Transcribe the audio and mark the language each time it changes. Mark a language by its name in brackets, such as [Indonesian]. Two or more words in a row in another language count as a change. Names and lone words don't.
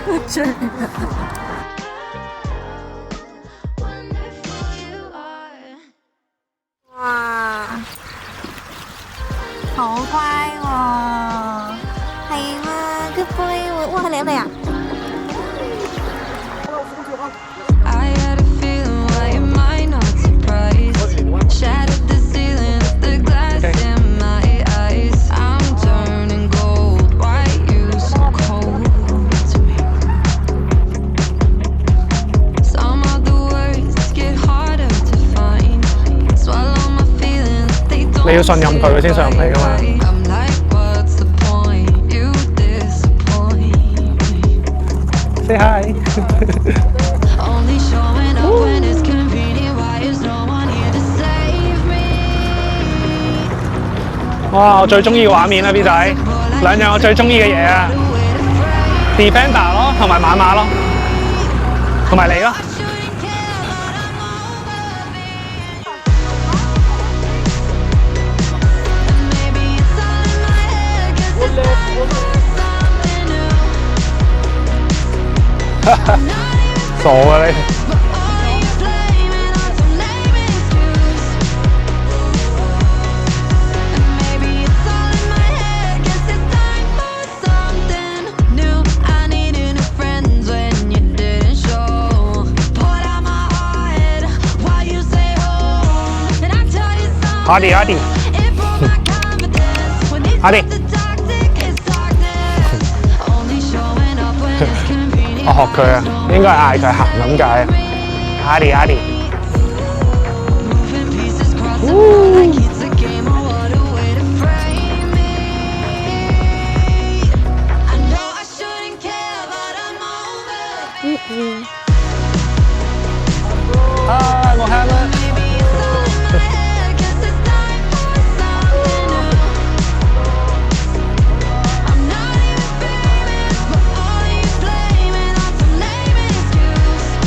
[Cantonese] 出嚟。哇，好乖喎，係喎 ， [English] good boy [Cantonese] 喎，哇，你嚟啊！ [English] I had a feeling why you might not surprise. Shattered the ceiling of the glass in my eyes. I'm turning gold. Why you so cold to me? Some of the words get harder to find. Swallow my feelings. They don't [Cantonese] 你要信任佢先信任你㗎嘛。 [English] I'm like, what's the point? You disappoint me. Say hi。 Only showing up when it's convenient. Why is no one here to save me? [Cantonese] 哇！我最中意嘅畫面啦，B 仔，兩樣我最中意嘅嘢啊 ，Defender 咯，同埋馬馬咯，同埋你咯。 [English] Maybe it's all in my head, 'cause it's time for something new. I'm not [Cantonese] 傻啊你！ [English] but all you blaming on some lame excuse. And maybe it's all in my head, 'cause it's time for something new. I needed new friends when you didn't show. Poured out my heart while you say home. And I tell you something. [Cantonese] 阿弟阿弟， [English] It broke my confidence when it's Adi. the toxic, it's darkness. Only showing up when it's convenient. [Cantonese] 我學佢啊，應該係嗌佢行咁解。阿弟阿弟， [English] Moving pieces cross the floor like it's a game. Oh, what a way to frame me. I know I shouldn't care, but I'm over. [Cantonese] 啊，我喊啦！ [English] Maybe it's all in my head, 'cause it's time for something new. I'm not even famous, but all you blaming on some lame excuse.